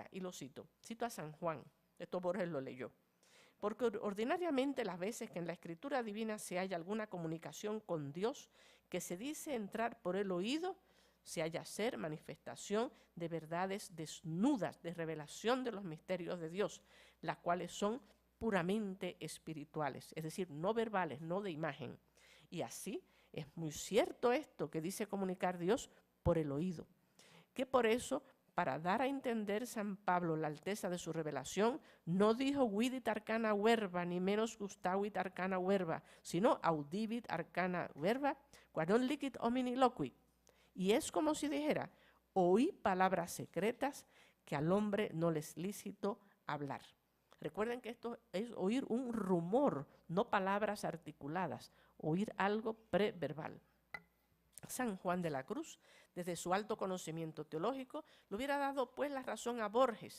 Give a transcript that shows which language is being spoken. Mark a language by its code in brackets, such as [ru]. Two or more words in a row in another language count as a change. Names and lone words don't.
[es] Y lo cito a San Juan, esto Borges lo leyó. Porque ordinariamente las veces que en la escritura divina se halla alguna comunicación con Dios que se dice entrar por el oído, se halla ser manifestación de verdades desnudas, de revelación de los misterios de Dios, las cuales son puramente espirituales, es decir, no verbales, no de imagen. Y así es muy cierto esto que dice comunicar Dios por el oído, que por eso, para dar a entender San Pablo la alteza de su revelación, no dijo [la] vidit arcana verba, [es] ni menos [la] gustavit arcana verba, [es] sino [la] audivit arcana verba, quadon licit homini loquit. [es] Y es como si dijera, oí palabras secretas que al hombre no le es lícito hablar. Recuerden que esto es oír un rumor, no palabras articuladas, oír algo preverbal. San Juan de la Cruz, desde su alto conocimiento teológico, le hubiera dado pues la razón a Borges.